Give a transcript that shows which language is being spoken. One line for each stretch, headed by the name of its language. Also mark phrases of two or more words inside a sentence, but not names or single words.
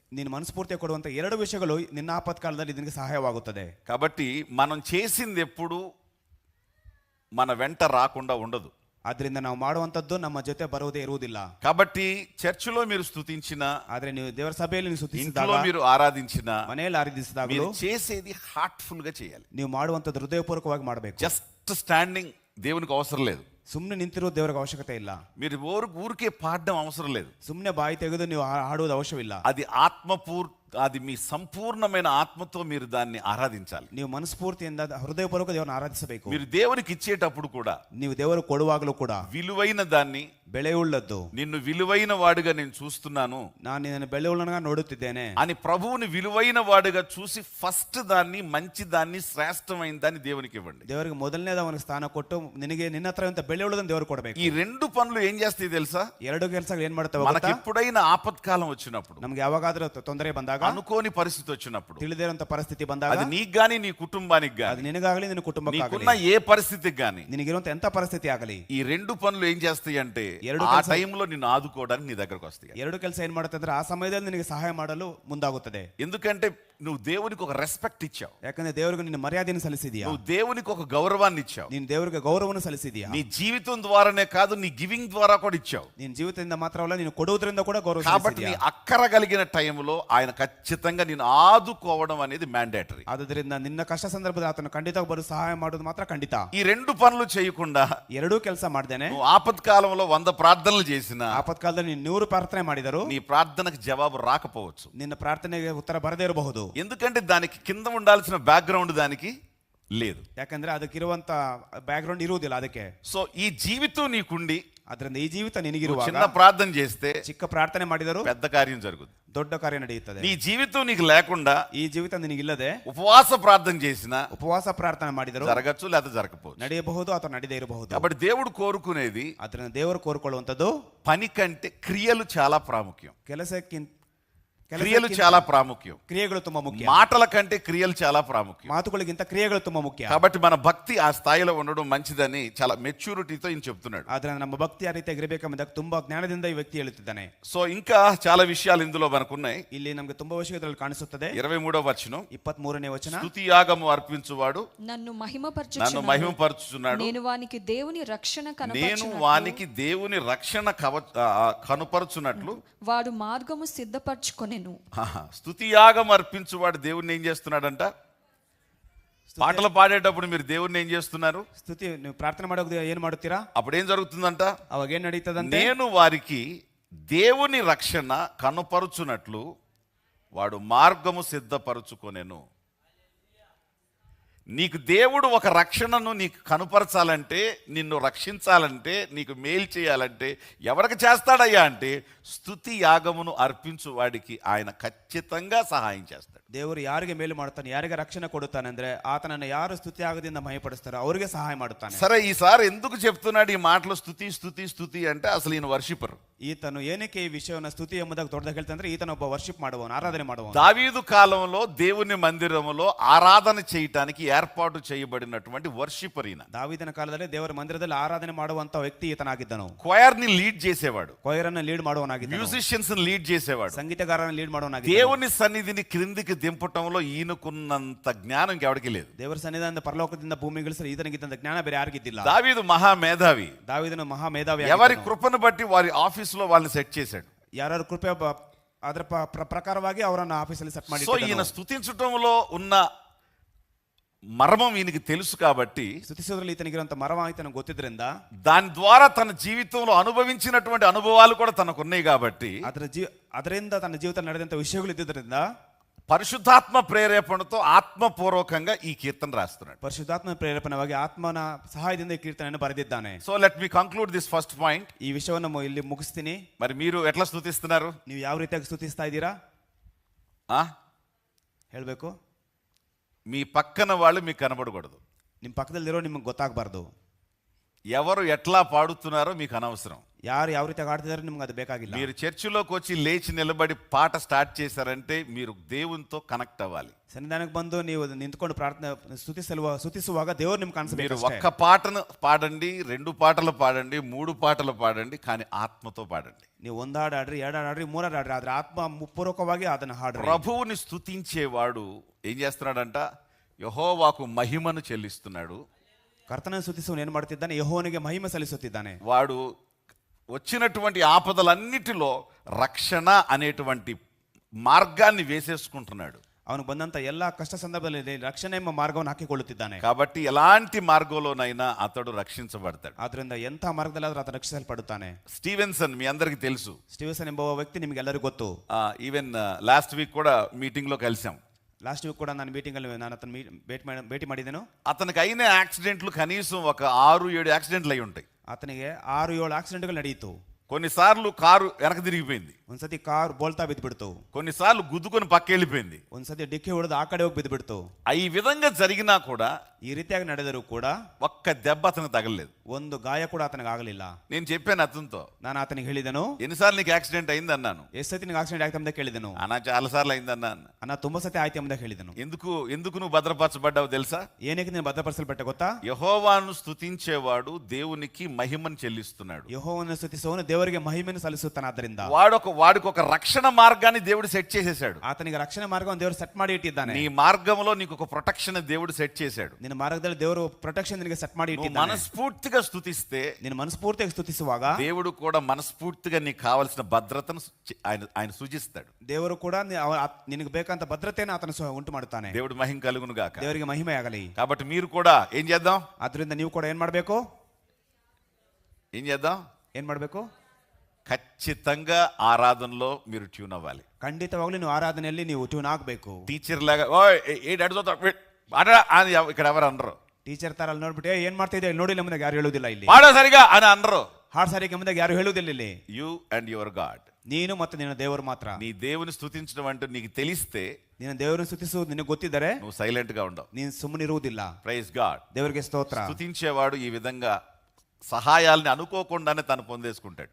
Kannada: ನೀನು ಮನಸ್ಫೂರ್ತಿ ಕೊಡುವಂತ ಎರಡು ವಿಷಯಗಳು ನಿನ್ನ ಆಪತ್ಕಾಲದಲ್ಲಿ ನಿನಗೆ ಸಹಾಯವಾಗುತ್ತದೆ.
Telugu: కాబట్టి మనం చేసింది ఎప్పుడు మన వెంట రాకుండా ఉండదు.
Kannada: ಆದ್ರಿಂದ ನಾವು ಮಾಡುವಂತದ್ದು ನಮ್ಮ ಜೊತೆ ಬರುವುದೇ ಇರುವುದಿಲ್ಲ.
Telugu: కాబట్టి చర్చిలో మీరు స్తుతించిన,
Kannada: ಆದ್ರೆ ನೀವು ದೇವರ ಸಭೆಯಲ್ಲಿ ನೀವು
Telugu: ఇంట్లో
Kannada: ಸ್ತುತಿಸಿದಾಗ,
Telugu: మీరు ఆరాధించిన,
Kannada: ಮನೆಯಲ್ಲಿ ಆರಾಧಿಸಿದಾಗಲೂ
Telugu: మీరు చేసేది హార్ట్ఫుల్ గా చేయాలి.
Kannada: ನೀವು ಮಾಡುವಂತದ್ದು ಹೃದಯಪೂರ್ವಕವಾಗಿ ಮಾಡಬೇಕು.
English: just standing
Telugu: దేవునికి అవసరం లేదు.
Kannada: ಸುಮ್ಮನೆ ನಿಂತಿರೋ ದೇವರಿಗೆ ಅವಶ್ಯಕತೆ ಇಲ್ಲ.
Telugu: మీరు ఊరికే పాడడం అవసరం లేదు.
Kannada: ಸುಮ್ಮನೆ ಬಾಯಿ ತೆಗೆದು ನೀವು ಹಾಡುವುದು ಅವಶ್ಯವಿಲ್ಲ.
Telugu: అది అది మీ సంపూర్ణమైన ఆత్మతో మీరు దాన్ని ఆరాధించాలి.
Kannada: ನೀವು ಮನಸ್ಫೂರ್ತಿಯಿಂದ ಹೃದಯಪೂರ್ವಕ ದೇವರನ್ನು ಆರಾಧಿಸಬೇಕು.
Telugu: మీరు దేవునికి ఇచ్చేటప్పుడు కూడా
Kannada: ನೀವು ದೇವರು ಕೊಡುವಾಗಲೂ ಕೂಡ
Telugu: విలువైన దాన్ని,
Kannada: ಬೆಲೆಯುಳ್ಳದ್ದು,
Telugu: నిన్ను విలువైన వాడుగా నేను చూస్తున్నాను
Kannada: ನಾನು ನಿನ್ನನ್ನು ಬೆಲೆಯುಳ್ಳನగా ನೋಡುತ್ತಿದ್ದೇನೆ
Telugu: అని ప్రభువుని విలువైన వాడుగా చూసి ఫస్ట్ దాన్ని, మంచి దాన్ని, శ్రేష్టమైన దాన్ని దేవునికి ఇవ్వండి.
Kannada: ದೇವರಿಗೆ ಮೊದಲನೇದ ಅವನಿಗೆ ಸ್ಥಾನ ಕೊಟ್ಟು ನಿನಗೆ ನಿನ್ನ ಹತ್ರ ಅಂತ ಬೆಲೆಯುಳ್ಳದನ್ನು ದೇವರು ಕೊಡಬೇಕು.
Telugu: ఈ రెండు పనులు ఏం చేస్తాయి తెలుసా?
Kannada: ಎರಡು ಕೆಲಸಗಳು ಏನ್ ಮಾಡ್ತವೆ
Telugu: మనకి
Kannada: ಗೊತ್ತಾ?
Telugu: ఎప్పుడైనా ఆపత్కాలం వచ్చినప్పుడు,
Kannada: ನಮ್ಗೆ ಯಾವಾಗಾದ್ರೂ ತೊಂದರೆ ಬಂದಾಗ,
Telugu: అనుకోని పరిస్థితి వచ్చినప్పుడు,
Kannada: ತಿಳಿದಿರುವಂತ ಪರಿಸ್ಥಿತಿ ಬಂದಾಗ,
Telugu: అది నీకు గాని నీ కుటుంబానికి
Kannada: ಅದು
Telugu: గాని,
Kannada: ನಿನಗಾಗಲಿ ನಿನ್ನ ಕುಟುಂಬಕ್ಕಾಗಲಿ,
Telugu: నీకున్న ఏ పరిస్థితికి గాని,
Kannada: ನಿನಗಿರುವಂತ ಎಂತ ಪರಿಸ್ಥಿತಿ ಆಗಲಿ,
Telugu: ఈ రెండు పనులు ఏం చేస్తాయి అంటే
Kannada: ಎರಡು
Telugu: ఆ
Kannada: ಕೆಲ್ಸ-
Telugu: టైంలో నిన్ను ఆదుకోవడానికి నీ దగ్గరకు వస్తాయి.
Kannada: ಎರಡು ಕೆಲಸ ಏನ್ ಮಾಡುತ್ತೆ ಅಂದ್ರೆ ಆ ಸಮಯದಲ್ಲಿ ನಿನಗೆ ಸಹಾಯ ಮಾಡಲು ಮುಂದಾಗುತ್ತದೆ.
Telugu: ఎందుకంటే నువ్వు దేవునికి ఒక రెస్పెక్ట్ ఇచ్చావు,
Kannada: ಯಾಕಂದ್ರೆ ದೇವರಿಗೆ ನಿನ್ನ ಮರ್ಯಾದೆಯನ್ನು ಸಲ್ಲಿಸಿದೀಯಾ,
Telugu: నువ్వు దేవునికి ఒక గౌరవాన్ని ఇచ్చావు.
Kannada: ನೀನು ದೇವರಿಗೆ ಗೌರವವನ್ನು ಸಲ್ಲಿಸಿದೀಯಾ.
Telugu: నీ జీవితం ద్వారానే కాదు, నీ గివింగ్ ద్వారా కూడా ఇచ్చావు.
Kannada: ನಿನ್ನ ಜೀವಿತದಿಂದ ಮಾತ್ರವಲ್ಲ, ನೀನು ಕೊಡುವುದರಿಂದ ಕೂಡ ಗೌರವ
Telugu: కాబట్టి నీ
Kannada: ಸಲ್ಲಿಸಿದೀಯಾ.
Telugu: అక్కర కలిగిన టైంలో ఆయన ఖచ్చితంగా నిన్ను ఆదుకోవడం అనేది మ్యాండేటరీ.
Kannada: ಆದ್ದರಿಂದ ನಿನ್ನ ಕಷ್ಟ ಸಂದರ್ಭದಲ್ಲಿ ಆತನು ಖಂಡಿತವಾಗಿ ಬರು ಸಹಾಯ ಮಾಡೋದು ಮಾತ್ರ ಖಂಡಿತ.
Telugu: ఈ రెండు పనులు చేయకుండా
Kannada: ಎರಡೂ ಕೆಲಸ ಮಾಡ್ದೇನೆ,
Telugu: నువ్వు ఆపత్కాలంలో 100 ప్రార్థనలు చేసినా
Kannada: ಆಪತ್ಕಾಲದಲ್ಲಿ ನೀನು 100 ಪ್ರಾರ್ಥನೆ ಮಾಡಿದರು,
Telugu: నీ ప్రార్థనకు జవాబు రాకపోవచ్చు.
Kannada: ನಿನ್ನ ಪ್ರಾರ್ಥನೆಗೆ ಉತ್ತರ ಬರದೇ ಇರಬಹುದು.
Telugu: ఎందుకంటే దానికి కింద ఉండాల్సిన బ్యాక్గ్రౌండ్ దానికి లేదు.
Kannada: ಯಾಕಂದ್ರೆ ಅದಕ್ಕಿರುವಂತ ಬ್ಯಾಕ್ಗ್ರೌಂಡ್ ಇರುವುದಿಲ್ಲ ಅದಕ್ಕೆ.
Telugu: సో ఈ జీవితం నీకుండి
Kannada: ಅದರಿಂದ ಈ ಜೀವಿತ
Telugu: నువ్వు
Kannada: ನಿನಗಿರುವಾಗ
Telugu: చిన్న ప్రార్థన చేస్తే
Kannada: ಚಿಕ್ಕ ಪ್ರಾರ್ಥನೆ ಮಾಡಿದರು
Telugu: పెద్ద కార్యం జరుగుతుంది.
Kannada: ದೊಡ್ಡ ಕಾರ್ಯ ನಡೆಯುತ್ತದೆ.
Telugu: నీ జీవితం నీకు లేకుండా
Kannada: ಈ ಜೀವಿತ ನಿನಗಿಲ್ಲದೆ
Telugu: ఉపవాస ప్రార్థన చేసినా
Kannada: ಉಪವಾಸ ಪ್ರಾರ್ಥನೆ ಮಾಡಿದರು
Telugu: జరగచ్చు లేదా జరగకపోవచ్చు.
Kannada: ನಡೆಯಬಹುದು ಅಥವಾ ನಡೆಯದೇ ಇರಬಹುದು.
Telugu: కాబట్టి దేవుడు కోరుకునేది
Kannada: ಅದರಿಂದ ದೇವರು ಕೋರಿಕೊಳ್ಳುವಂಥದ್ದು
Telugu: పని కంటే క్రియలు చాలా ప్రాముఖ్యం. క్రియలు
Kannada: ಕೆಲಸಕ್ಕಿಂತ
Telugu: చాలా ప్రాముఖ్యం.
Kannada: ಕ್ರಿಯೆಗಳು ತುಂಬಾ ಮುಖ್ಯ.
Telugu: మాటల కంటే క్రియలు చాలా ప్రాముఖ్యం.
Kannada: ಮಾತುಗಳಿಗಿಂತ ಕ್ರಿಯೆಗಳು ತುಂಬಾ ಮುಖ್ಯ.
Telugu: కాబట్టి మన భక్తి ఆ స్థాయిలో ఉండడం మంచిదని చాలా మెచ్యూరిటీతో ఈయన చెప్తున్నాడు.
Kannada: ಆದ್ರೆ ನಮ್ಮ ಭಕ್ತಿ ಆ ರೀತಿಯಾಗಿ ಇರಬೇಕೆಂಬುದಕ್ಕೆ ತುಂಬಾ ಜ್ಞಾನದಿಂದ ಈ ವ್ಯಕ್ತಿ ಹೇಳುತ್ತಿದ್ದಾನೆ.
Telugu: సో ఇంకా చాలా విషయాలు ఇందులో మనకున్నాయి.
Kannada: ಇಲ್ಲಿ ನಮಗೆ ತುಂಬಾ ವಿಷಯಗಳಲ್ಲಿ ಕಾಣಿಸುತ್ತದೆ.
Telugu: 23వ వచనం,
Kannada: 23ನೇ ವಚನ,
Telugu: స్తుతి యాగము అర్పించువాడు నన్ను నన్ను మహిమపరచుచున్నాడు, నేను వానికి దేవుని రక్షణ నేను కనపరచునట్లు వానికి దేవుని రక్షణ కనుపరచున్నట్లు వాడు మార్గము సిద్ధపరచుకొనెను. స్తుతి యాగం అర్పించువాడు దేవుణ్ణి ఏం చేస్తున్నాడంట? పాటలు పాడేటప్పుడు మీరు దేవుణ్ణి ఏం చేస్తున్నారు?
Kannada: ಸ್ತುತಿ ನೀವು ಪ್ರಾರ್ಥನೆ ಮಾಡೋದು ಏನ್ ಮಾಡುತ್ತೀರಾ?
Telugu: అప్పుడు ఏం జరుగుతుందంట?
Kannada: ಅವಾಗ ಏನ್ ನಡೀತದಂತೆ?
Telugu: నేను వారికి దేవుని రక్షణ కనుపరుచున్నట్లు వాడు మార్గము సిద్ధపరచుకొనెను. నీకు దేవుడు ఒక రక్షణను నీకు కనుపరచాలంటే, నిన్ను రక్షించాలంటే, నీకు మేలు చేయాలంటే ఎవరికి చేస్తాడయ్యా అంటే స్తుతి యాగమును అర్పించు వాడికి ఆయన ఖచ్చితంగా సహాయం చేస్తాడు.
Kannada: ದೇವರು ಯಾರಿಗೆ ಮೇಲು ಮಾಡ್ತಾನೆ, ಯಾರಿಗೆ ರಕ್ಷಣೆ ಕೊಡುತ್ತಾನೆ ಅಂದ್ರೆ ಆತನನ್ನು ಯಾರು ಸ್ತುತಿ ಆಗದಿಂದ ಮಹಿಪಡಿಸ್ತಾರೋ ಅವರಿಗೆ ಸಹಾಯ ಮಾಡುತ್ತಾನೆ.
Telugu: సరే, ఈసారి ఎందుకు చెప్తున్నాడు ఈ మాటలు స్తుతి స్తుతి స్తుతి అంటే అసలు ఈయన వర్షిపర్.
Kannada: ಈತನು ಏನಕ್ಕೆ ಈ ವಿಷಯವನ್ನು ಸ್ತುತಿ ಎಂಬುದಾಗಿ ದೊಡ್ಡದಾಗಿ ಹೇಳ್ತಂದ್ರೆ ಈತನ ಒಬ್ಬ ವರ್ಷಿಪ್ ಮಾಡುವವನು, ಆರಾಧನೆ ಮಾಡುವವನು.
Telugu: దావీదు కాలంలో దేవుని మందిరములో ఆరాధన చేయటానికి ఏర్పాటు చేయబడినటువంటి వర్షిపర్ ఈయన.
Kannada: ದಾವೀದನ ಕಾಲದಲ್ಲಿ ದೇವರ ಮಂದಿರದಲ್ಲಿ ಆರಾಧನೆ ಮಾಡುವಂತ ವ್ಯಕ್ತಿ ಈತನಾಗಿದ್ದನು.
Telugu: choir ని లీడ్ చేసేవాడు,
Kannada: ಕೊಯರನ್ನು ಲೀಡ್ ಮಾಡುವವನಾಗಿದ್ದನು,
Telugu: మ్యూజిషియన్స్ ని లీడ్ చేసేవాడు.
Kannada: ಸಂಗೀತಗಾರನ ಲೀಡ್ ಮಾಡುವವನಾಗಿದ್ದನು.
Telugu: దేవుని సన్నిధిని క్రిందికి దింపటంలో ఈయనకున్నంత జ్ఞానం ఇంకెవడికి లేదు.
Kannada: ದೇವರ ಸನ್ನಿಧಾನದಿಂದ ಪರಲೋಕದಿಂದ ಭೂಮಿಗಿಳಿಸಲು ಈತನಿಗಿದ್ದಂತ ಜ್ಞಾನ ಬೇರೆ ಯಾರಿಗಿದ್ದಿಲ್ಲ.
Telugu: దావీదు మహామేధావి.
Kannada: ದಾವೀದನು ಮಹಾ ಮೇಧಾವಿ.
Telugu: ఎవరి కృపను బట్టి వారి ఆఫీసులో వాళ్ళని సెట్ చేశాడు.
Kannada: ಯಾರು ಕೃಪೆ ಅದರ ಪ್ರಕಾರವಾಗಿ ಅವರನ್ನು ಆಫೀಸಲ್ಲಿ ಸೆಟ್ ಮಾಡಿ.
Telugu: సో ఈయన స్తుతించటంలో ఉన్న మర్మం ఈయనకి తెలుసు కాబట్టి,
Kannada: ಸ್ತುತಿಸೋದ್ರಲ್ಲಿ ಈತನಿಗಿರುವಂತ ಮರಮ ಈತನಿಗೆ ಗೊತ್ತಿದ್ರಿಂದ,
Telugu: దాని ద్వారా తన జీవితంలో అనుభవించినటువంటి అనుభవాలు కూడా తనకు ఉన్నాయి కాబట్టి,
Kannada: ಅದರಿಂದ ತನ್ನ ಜೀವಿತ ನಡೆದಂತ ವಿಷಯಗಳು ಇದ್ದಿದ್ರಿಂದ
Telugu: పరిశుద్ధాత్మ ప్రేరేపణతో ఆత్మపూర్వకంగా ఈ కీర్తన రాస్తున్నాడు.
Kannada: ಪರಿಶುದ್ಧಾತ್ಮ ಪ್ರೇರೇಪಣವಾಗಿ ಆತ್ಮನ ಸಹಾಯದಿಂದ ಈ ಕೀರ್ತನೆಯನ್ನು ಬರೆದಿದ್ದಾನೆ.
English: So let me conclude this first point.
Kannada: ಈ ವಿಷಯವನ್ನು ಇಲ್ಲಿ ಮುಗಿಸ್ತೀನಿ.
Telugu: మరి మీరు ఎట్లా స్తుతిస్తున్నారు?
Kannada: ನೀವು ಯಾವ ರೀತಿಯಾಗಿ ಸ್ತುತಿಸ್ತಾ ಇದ್ದೀರಾ ఆ ಹೇಳ್ಬೇಕು.
Telugu: మీ పక్కన వాళ్ళు మీకు కనబడకూడదు.
Kannada: ನಿಮ್ಮ ಪಕ್ಕದಲ್ಲಿರೋ ನಿಮಗೆ ಗೊತ್ತಾಗಬಾರ್ದು.
Telugu: ఎవరు ఎట్లా పాడుతున్నారో మీకు అనవసరం.
Kannada: ಯಾರು ಯಾವ ರೀತಿಯಾಗಿ ಆಡ್ತಿದಾರೋ ನಿಮ್ಗೆ ಅದು ಬೇಕಾಗಿಲ್ಲ.
Telugu: మీరు చర్చిలోకి వచ్చి లేచి నిలబడి పాట స్టార్ట్ చేశారంటే మీరు దేవునితో కనెక్ట్ అవ్వాలి.
Kannada: ಸನ್ನಿಧಾನಕ್ಕೆ ಬಂದು ನೀವು ನಿಂತ್ಕೊಂಡು ಪ್ರಾರ್ಥನೆ ಸ್ತುತಿಸುವಾಗ ದೇವರು ನಿಮ್ಗೆ
Telugu: మీరు
Kannada: ಕಾಣಿಸಬೇಕು.
Telugu: ఒక్క పాటను పాడండి, 2 పాటలు పాడండి, 3 పాటలు పాడండి, కానీ ఆత్మతో పాడండి.
Kannada: ನೀವು ಒಂದು ಹಾಡು ಆಡ್ರಿ, 2 ಹಾಡು ಆಡ್ರಿ, 3 ಹಾಡು ಆಡ್ರಿ, ಆದ್ರೆ ಆತ್ಮ ಪೂರ್ವಕವಾಗಿ ಅದನ್ನ ಹಾಡ್ರಿ.
Telugu: ప్రభువుని స్తుతించేవాడు ఏం చేస్తున్నాడంట? యెహోవాకు మహిమను చెల్లిస్తున్నాడు.
Kannada: ಕರ್ತನ ಸ್ತುತಿಸುವನು ಏನು ಮಾಡ್ತಿದ್ದಾನೆ? ಯೆಹೋವನಿಗೆ ಮಹಿಮೆ ಸಲ್ಲಿಸುತ್ತಿದ್ದಾನೆ.
Telugu: వాడు వచ్చినటువంటి ఆపదలన్నిటిలో రక్షణ అనేటువంటి మార్గాన్ని వేసేసుకుంటున్నాడు.
Kannada: ಅವನು ಬಂದಂತ ಎಲ್ಲಾ ಕಷ್ಟ ಸಂದರ್ಭದಲ್ಲಿ ರಕ್ಷಣೆ ಎಂಬ ಮಾರ್ಗವನ್ನು ಹಾಕಿಕೊಳ್ಳುತ್ತಿದ್ದಾನೆ.
Telugu: కాబట్టి ఎలాంటి మార్గంలోనైనా అతడు రక్షించబడతాడు.
Kannada: ಆದ್ರಿಂದ ಎಂಥ ಮಾರ್ಗದಲ್ಲಾದ್ರೂ ಆತ ರಕ್ಷಿಸಲ್ಪಡುತ್ತಾನೆ.
Telugu: స్టీవెన్సన్ మీ అందరికి తెలుసు.
Kannada: ಸ್ಟೀವನ್ಸನ್ ಎಂಬ ವ್ಯಕ್ತಿ ನಿಮಗೆಲ್ಲರಿಗೂ ಗೊತ್ತು.
English: even last week
Telugu: కూడా మీటింగ్ లో కలిసాం.
English: last week
Kannada: ಕೂಡ ನಾನು ಮೀಟಿಂಗ್ ಅಲ್ಲಿ ನಾನು ಅతను ಭೇಟಿ ಮಾಡಿದ್ದೇನು.
Telugu: అతనికి అయిన యాక్సిడెంట్లు కనీసం ఒక 6-7 యాక్సిడెంట్లు అయి ఉంటాయి.
Kannada: ಆತನಿಗೆ 6-7 ಆಕ್ಸಿಡೆಂಟ್ಗಳು ನಡೆಯಿತು.
Telugu: కొన్నిసార్లు కారు వెనక తిరిగిపోయింది,
Kannada: ಒಂದ್ಸತಿ ಕಾರ್ ಬೋಲ್ತಾ ಬಿದ್ದುಬಿಡ್ತು,
Telugu: కొన్నిసార్లు గుద్దుకొని పక్కెళ్ళిపోయింది,
Kannada: ಒಂದ್ಸತಿ ಡಿಕ್ಕಿ ಹೊಡೆದು ಆ ಕಡೆ ಹೋಗಿ ಬಿದ್ದುಬಿಡ್ತು.
Telugu: ఈ విధంగా జరిగినా కూడా
Kannada: ಈ ರೀತಿಯಾಗಿ ನಡೆದರೂ ಕೂಡ
Telugu: ఒక్క దెబ్బ అతనికి తగలలేదు.
Kannada: ಒಂದು ಗಾಯ ಕೂಡ ಆತನಿಗೆ ಆಗಲಿಲ್ಲ.
Telugu: నేను చెప్పాను అతనితో,
Kannada: ನಾನು ಆತನಿಗೆ ಹೇಳಿದೆನು,
Telugu: ఎన్నిసార్లు నీకు యాక్సిడెంట్ అయింది అన్నాను.
Kannada: ಎಷ್ಟು ಸತಿ ನಿನಗೆ ಆಕ್ಸಿಡೆಂಟ್ ಆಯ್ತು ಎಂಬುದಾಗಿ ಕೇಳಿದೆನು.
Telugu: అన్నా చాలా సార్లు అయింది అన్నాను.
Kannada: ಅನ್ನ ತುಂಬಾ ಸತಿ ಆಯ್ತು ಎಂಬುದಾಗಿ ಹೇಳಿದೆನು.
Telugu: ఎందుకు నువ్వు భద్రపరచబడ్డావు తెలుసా?
Kannada: ಏನಕ್ಕೆ ನೀನು ಭದ್ರಪಡಿಸಲ್ಪಟ್ಟೆ ಗೊತ್ತಾ?
Telugu: యెహోవాను స్తుతించేవాడు దేవునికి మహిమను చెల్లిస్తున్నాడు.
Kannada: ಯೆಹೋವನನ್ನು ಸ್ತುತಿಸುವವನು ದೇವರಿಗೆ ಮಹಿಮೆಯನ್ನು ಸಲ್ಲಿಸುತ್ತಾನೆ. ಆದ್ದರಿಂದ
Telugu: వాడికి ఒక రక్షణ మార్గాన్ని దేవుడు సెట్ చేసేసాడు.
Kannada: ಆತನಿಗೆ ರಕ್ಷಣೆ ಮಾರ್ಗವನ್ನು ದೇವರು ಸೆಟ್ ಮಾಡಿ ಇಟ್ಟಿದ್ದಾನೆ.
Telugu: నీ మార్గంలో నీకు ఒక ప్రొటెక్షన్ దేవుడు సెట్ చేశాడు.
Kannada: ನಿನ್ನ ಮಾರ್ಗದಲ್ಲಿ ದೇವರು ಪ್ರೊಟೆಕ್ಷನ್ ನಿನಗೆ ಸೆಟ್ ಮಾಡಿ
Telugu: నువ్వు
Kannada: ಇಟ್ಟಿದ್ದಾನೆ.
Telugu: మనస్ఫూర్తిగా స్తుతిస్తే
Kannada: ನೀನು ಮನಸ್ಫೂರ್ತಿಯಾಗಿ ಸ್ತುತಿಸುವಾಗ
Telugu: దేవుడు కూడా మనస్ఫూర్తిగా నీకు కావలసిన భద్రతను ఆయన సూచిస్తాడు.
Kannada: ದೇವರು ಕೂಡ ನಿನಗೆ ಬೇಕಂತ ಭದ್ರತೆಯನ್ನು ಆತನ ಉಂಟು ಮಾಡುತ್ತಾನೆ.
Telugu: దేవుడు మహిమ కలుగును గాక.
Kannada: ದೇವರಿಗೆ ಮಹಿಮೆ ಆಗಲಿ.
Telugu: కాబట్టి మీరు కూడా ఏం చేద్దాం?
Kannada: ಆದ್ರಿಂದ ನೀವು ಕೂಡ ಏನ್ ಮಾಡಬೇಕು? ಏನ್ ಮಾಡಬೇಕು?
Telugu: ఖచ్చితంగా ఆరాధనలో మీరు ట్యూన్ అవ్వాలి.
Kannada: ಖಂಡಿತವಾಗ್ಲೂ ನೀವು ಆರಾಧನೆಯಲ್ಲಿ ನೀವು ಟ್ಯೂನ್ ಆಗಬೇಕು.
Telugu: టీచర్ లాగా ఇక్కడ ఎవరు అనరు.
Kannada: ಟೀಚರ್ ತರ ಅಲ್ಲಿ ನೋಡ್ಬಿಟ್ಟು ಏನ್ ಮಾಡ್ತಾ ಇದೆ ನೋಡಿಲ್ಲ ಮುಂದೆ ಯಾರು ಹೇಳುವುದಿಲ್ಲ. ಇಲ್ಲಿ
Telugu: పాడో సరిగా అని అనరు.
Kannada: ಹಾಡು ಸರಿಗೆ ಮುಂದೆ ಯಾರು ಹೇಳುವುದಿಲ್ಲ. ಇಲ್ಲಿ
English: you and your God,
Kannada: ನೀನು ಮತ್ತು ನಿನ್ನ ದೇವರು ಮಾತ್ರ.
Telugu: నీ దేవుని స్తుతించడం అంటే నీకు తెలిస్తే,
Kannada: ನಿನ್ನ ದೇವರನ್ನು ಸ್ತುತಿಸುವುದು ನಿನಗೆ ಗೊತ್ತಿದ್ದರೆ
Telugu: నువ్వు సైలెంట్ గా ఉండవు.
Kannada: ನೀನು ಸುಮ್ಮನಿರುವುದಿಲ್ಲ.
English: praise God.
Kannada: ದೇವರಿಗೆ ಸ್ತೋತ್ರ.
Telugu: స్తుతించేవాడు ఈ విధంగా సహాయాల్ని అనుకోకుండానే తను పొందేసుకుంటాడు.